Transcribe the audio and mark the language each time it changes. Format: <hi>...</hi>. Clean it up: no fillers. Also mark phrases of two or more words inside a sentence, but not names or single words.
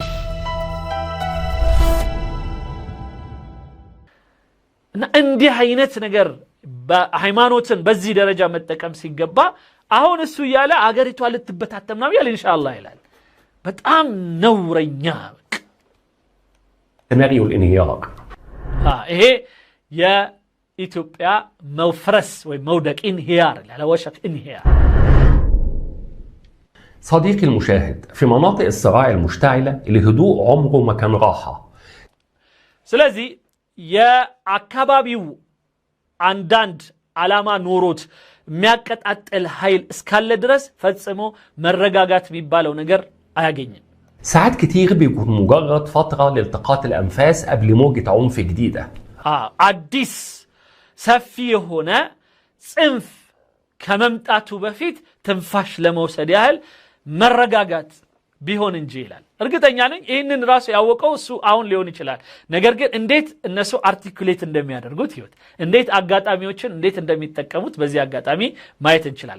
<am>እና እንዲህ አይነት ነገር በሃይማኖትን በዚህ ደረጃ መጠቀም ሲገባ አሁን እሱ ያለ አገሪቷ ልትበታተም ነው ያለ ኢንሻአላህ ይላል በጣም ነውረኛ</am> <ar>سيناريو الانهيار</ar> <am>ይሄ የኢትዮጵያ መውፍረስ ወይ መውደቅ</am> <ar>انهيار على وشك انهيار صديقي المشاهد في مناطق الصراع المشتعلة الهدوء عمره ما كان راحة</ar> <am>ስለዚህ የአካባቢው አንዳንድ ዓላማ ኖሮት የሚያቀጣጥል ኃይል እስካለ ድረስ ፈጽሞ መረጋጋት የሚባለው ነገር አያገኝም</am> <ar>ساعات كتير بيكون مجرد فترة لالتقاط الأنفاس قبل موجة عنف جديدة</ar> <am>አዲስ ሰፊ የሆነ ጽንፍ ከመምጣቱ በፊት ትንፋሽ ለመውሰድ ያህል መረጋጋት ቢሆን እንጂ ይላል እርግጠኛ ነኝ ይሄንን ራሱ ያወቀው እሱ አሁን ሊሆን ይችላል ነገር ግን እንዴት እነሱ አርቲኩሌት እንደሚያደርጉት ይወት እንዴት አጋጣሚዎችን እንዴት እንደሚጠቀሙት በዚህ አጋጣሚ ማየት እንችላለን</am>